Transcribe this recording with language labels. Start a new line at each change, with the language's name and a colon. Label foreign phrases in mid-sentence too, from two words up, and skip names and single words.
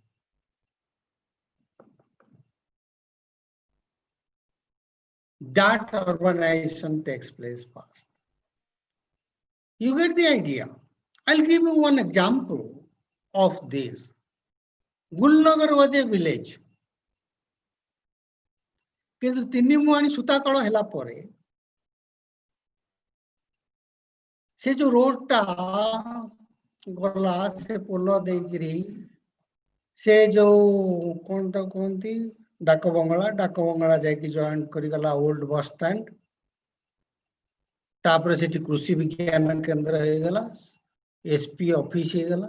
English: That urbanization takes place fast. You get the idea. I'll give you one example of this. Gulnagar was a village.
Odia: କିନ୍ତୁ ତିନି ମୁହାଣୀ ସୂତାକଳ ହେଲା ପରେ ସେ ଯୋଉ ରୋଡଟା ଗଲା ସେ ପୋଲ ଦେଇକିରି ସେ ଯୋଉ କଣଟା କୁହନ୍ତି ଡାକ ବଙ୍ଗଳା ଯାଇକି ଜଏନ୍ କରିଗଲା
English: old bus stand,
Odia: ତାପରେ ସେଠି କୃଷି ବିଜ୍ଞାନ କେନ୍ଦ୍ର ହେଇଗଲା,
English: SP office
Odia: ହେଇଗଲା।